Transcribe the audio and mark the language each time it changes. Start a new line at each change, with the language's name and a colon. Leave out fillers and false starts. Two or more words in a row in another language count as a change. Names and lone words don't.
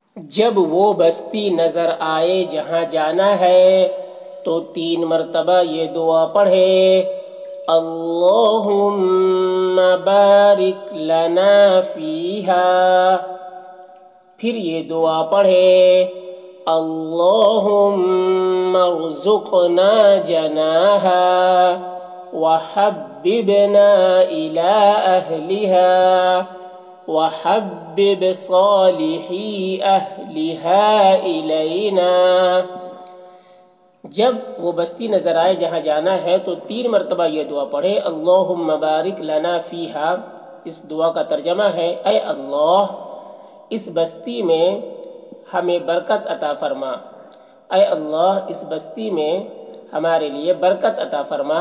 Urdu: جب وہ بستی نظر آئے جہاں جانا ہے تو 3 مرتبہ یہ دعا پڑھے،
Arabic: اللہم بارک لنا فیہا۔
Urdu: پھر یہ دعا پڑھے،
Arabic: اللہم ارزقنا جناہا وحببنا الی اہلہا وحبب صالحی اہلہا الینا۔
Urdu: جب وہ بستی نظر آئے جہاں جانا ہے تو 3 مرتبہ یہ دعا پڑھے،
Arabic: اللہم بارک لنا فیہا۔
Urdu: اس دعا کا ترجمہ ہے، اے اللہ اس بستی میں ہمیں برکت عطا فرما، اے اللہ اس بستی میں ہمارے لیے برکت عطا فرما۔